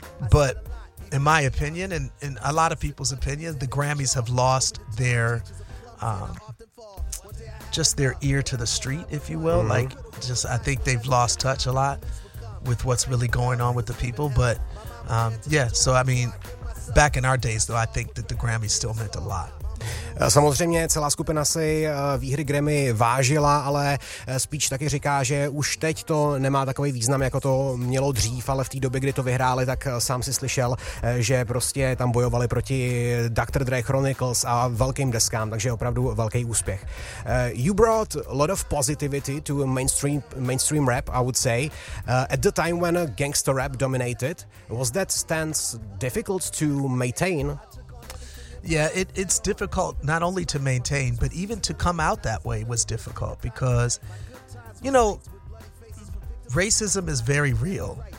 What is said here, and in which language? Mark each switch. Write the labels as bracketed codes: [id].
[en] But in my opinion, and in a lot of people's opinion, the Grammys have lost their just their ear to the street, if you will. Mm-hmm. Like, just, I think they've lost touch a lot with what's really going on with the people. But yeah, so I mean, back in our days though, I think that the Grammys still meant a lot. [cs] Samozřejmě celá skupina si výhry Grammy vážila, ale Speech taky říká, že už teď to nemá takový význam, jako to mělo dřív, ale v té době, kdy to vyhráli, tak sám si slyšel, že prostě tam bojovali proti Dr. Dre, Chronicles a velkým deskám, takže opravdu velký úspěch. [en] You brought a lot of positivity to mainstream rap, I would say. At the time when gangster rap dominated, was that stance difficult to maintain? Yeah, it's difficult not only to maintain, but even to come out that way was difficult because, you know, racism is very real.